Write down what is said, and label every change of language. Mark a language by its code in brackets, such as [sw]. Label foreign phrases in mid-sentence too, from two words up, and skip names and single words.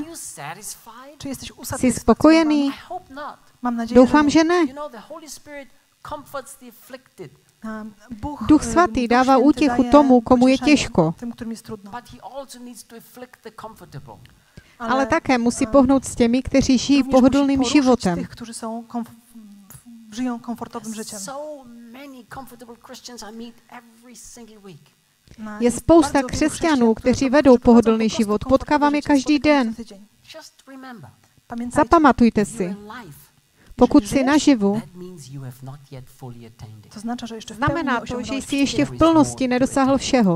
[cs] Jsi spokojený? Doufám, že ne. Duch svatý dává útěchu tomu, komu je těžko. Ale také musí pohnout s těmi, kteří žijí pohodlným životem. [pl] Żyją komfortowym życiem. [cs] Je spousta křesťanů, kteří vedou pohodlný život. Potkávám je každý den. Zapamatujte si. Pokud jsi naživu, znamená to, že jsi ještě v plnosti nedosáhl všeho.